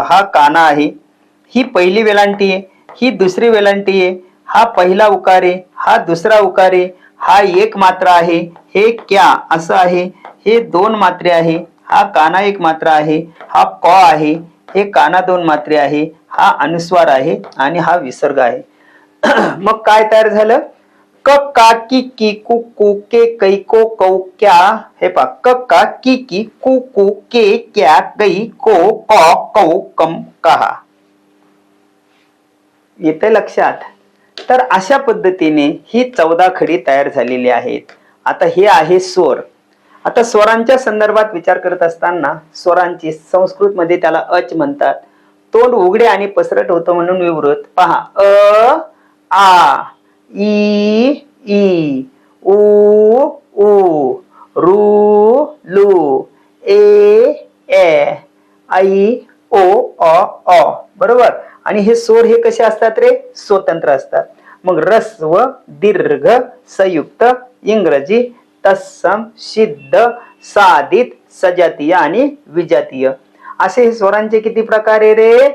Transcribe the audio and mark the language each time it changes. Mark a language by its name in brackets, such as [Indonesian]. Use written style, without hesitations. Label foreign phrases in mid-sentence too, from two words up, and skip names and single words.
[Marathi] हा काना आहे, ही पहिली वेलांटी आहे, ही दुसरी वेलांटी आहे, हा पहिला उकार आहे, हा दुसरा उकार आहे, हा एक मात्रा आहे, हे क्या असं आहे, हे 2 मात्रे आहे, हा काना 1 मात्रा आहे, हा क आहे, हे काना 2 मात्रे आहे, हा अनुस्वार आहे आणि हा विसर्ग आहे. मग काय तयार झालं? क का की कु कु के कै को कौ क्या. हे पा, क का की कु कु के क्या कै को कॉ कौ कम कहा. येते लक्षात? तर अशा पद्धतीने ही 14 खडी तयार झालेली आहेत. आता हे आहे स्वर. आता स्वरांच्या संदर्भात विचार करत असताना स्वरांची संस्कृत मध्ये त्याला अच म्हणतात. तोंड उघडे आणि पसरट होतं म्हणून विवृत. पहा, अ आ ई ई उ ऊ रू लू ए ऐ ओ अ, बरोबर. आणि हे स्वर हे कसे असतात रे? स्वतंत्र असतात. मग ऱ्हस्व, दीर्घ, संयुक्त, इंग्रजी, तत्सम, सिद्ध, साधित, सजातीय आणि विजातीय असे हे स्वरांचे किती प्रकार आहे रे?